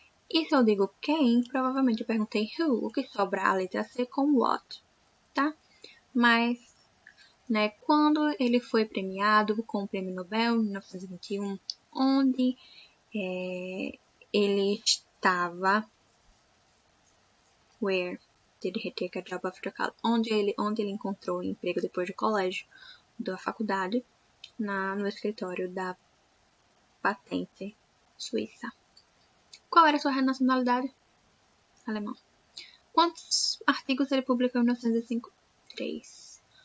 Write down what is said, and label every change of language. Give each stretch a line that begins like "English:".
Portuguese: E se eu digo quem, provavelmente eu perguntei who, o que sobra a letra C com what, tá? Mas, né, quando ele foi premiado com o Prêmio Nobel em 1921, onde ele estava...
English: Where did he take a job after college?
Portuguese: Onde ele encontrou emprego depois do colégio, da faculdade, no escritório da patente suíça. Qual era a sua nacionalidade? Alemão. Quantos artigos ele publicou em 1905? 3.